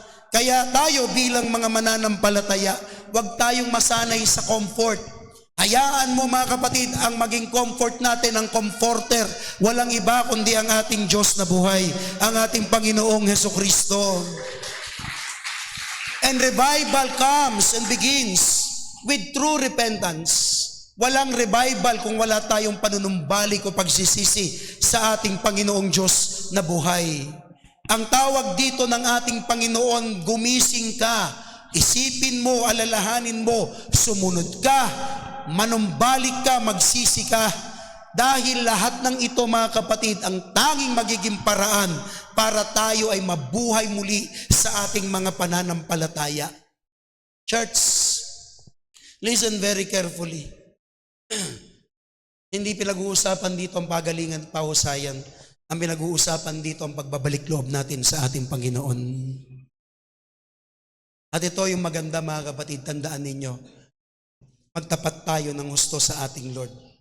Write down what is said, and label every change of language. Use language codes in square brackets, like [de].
[tl] Kaya tayo bilang mga mananampalataya, huwag tayong masanay sa comfort. Hayaan mo, mga kapatid, ang maging comfort natin, ang comforter. Walang iba kundi ang ating Diyos na buhay, ang ating Panginoong Hesukristo. [en] And revival comes and begins with true repentance. [tl] Walang revival kung wala tayong panunumbalik o pagsisisi sa ating Panginoong Diyos na buhay. Ang tawag dito ng ating Panginoon, gumising ka, isipin mo, alalahanin mo, sumunod ka, manumbalik ka, magsisi ka. Dahil lahat ng ito, mga kapatid, ang tanging magiging paraan para tayo ay mabuhay muli sa ating mga pananampalataya. [en] Church, listen very carefully. [tl] Hindi pinag-uusapan dito ang pagalingan at pahusayan. Ang pinag-uusapan dito ang pagbabalik loob natin sa ating Panginoon. At ito yung maganda, mga kapatid, tandaan ninyo, magtapat tayo ng husto sa ating Lord.